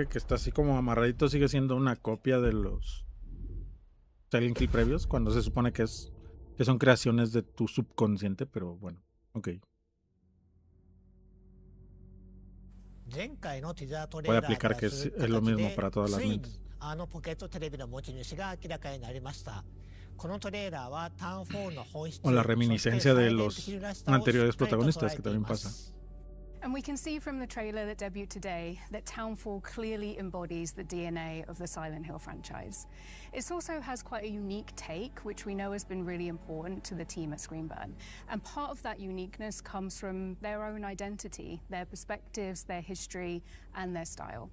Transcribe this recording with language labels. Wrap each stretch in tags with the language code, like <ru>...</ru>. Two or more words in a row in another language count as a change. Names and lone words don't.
<es>que está así como amarradito sigue siendo una copia de los Silent Hill previos, cuando se supone que son creaciones de tu subconsciente, pero bueno, ok.</es> <ja>前回のティザートレー</ja> <es>Puede</es> <ja>ラー</ja> <es>aplicar</es> <ja>と</ja> <es>que</es> <ja>は</ja> <es>es</es> <ja>続く</ja> <es>lo</es> <ja>形</ja> <es>mismo</es> <ja>で</ja> <es>para todas las</es> <ja>ついに</ja> <es>mentes.</es> <ja>あのポケットテレビの持ち主が明らかになりました。このトレーラーはタウンフォールの本質</ja> <es>O la</es> <ja>そして</ja> <es>reminiscencia</es> <ja>サイ</ja> <es>de</es> <ja>レント</ja> <es>los</es> <ja>ヒルらしさを</ja> <es>anteriores</es> <ja>しっかりと捉え</ja> <es>protagonistas,</es> <ja>て</ja> <es>que</es> <ja>い</ja> <es>también</es> <ja>ま</ja> <es>pasa.</es> <ja>す。</ja> <en>And we can see from the trailer that debuted today that Townfall clearly embodies the DNA of the Silent Hill franchise. It also has quite a unique take, which we know has been really important to the team at Screenburn. And part of that uniqueness comes from their own identity, their perspectives, their history, and their style.</en>